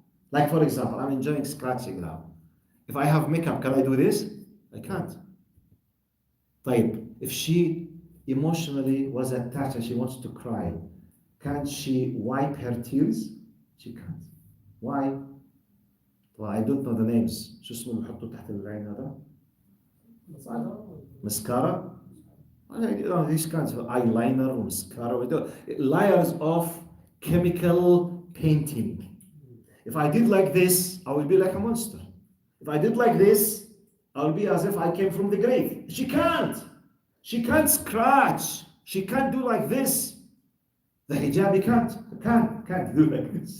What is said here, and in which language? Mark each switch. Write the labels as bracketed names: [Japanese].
[English] Like, for example, I'm enjoying scratching now. If I have makeup, can I do this? I can't. [Arabic] طيب, [English] if she emotionally was attached and she wants to cry, can she wipe her tears? She can't. Why? Well, I don't know the names. [Arabic] شو اسمه اللي بحطه تحت العين هذا؟ Mascara? [English] You know, these kinds of eyeliner or mascara. Layers of chemical painting. If I did like this, I will be like a monster. If I did like this, I will be as if I came from the grave. She can't. She can't scratch. She can't do like this. The hijabi can't do like this.